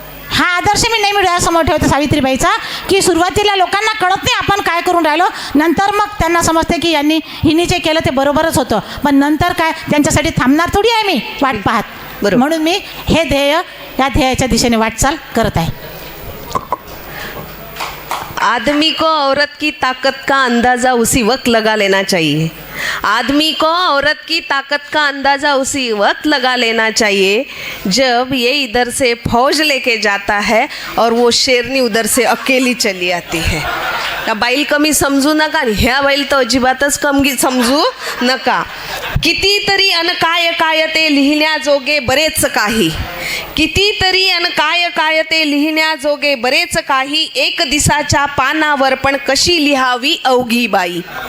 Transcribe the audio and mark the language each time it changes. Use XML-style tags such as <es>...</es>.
<mr>हा आदर्श मी नेहमी डोळ्यासमोर ठेवते सावित्रीबाईचा, की सुरुवातीला लोकांना कळत नाही आपण काय करून राहिलो, नंतर मग त्यांना समजते की हिने जे केलं ते बरोबरच होतं. पण नंतर काय, त्यांच्यासाठी थांबणार थोडी आहे मी वाट पाहत. बरोबर. म्हणून मी हे ध्येय, या ध्येयाच्या दिशेने वाटचाल करत आहे.</mr> <hi>आदमी को औरत की ताकत का अंदाज़ा उसी वक्त लगा लेना चाहिए. आदमी को औरत की ताकत का अंदाज़ा उसी वक्त लगा लेना चाहिए जब ये इधर से फौज लेके जाता है और वो शेरनी उधर से अकेली चली आती है.</hi> <mr>या बाईल कमी समजू नका आणि ह्या बाईल तर अजिबातच कमी समजू नका. कितीतरी अन काय काय ते लिहिण्याजोगे बरेच काही, कितीतरी अन काय काय ते लिहिण्याजोगे बरेच काही, एक दिसाच्या पानावर पण कशी लिहावी अवघी बाई.</mr>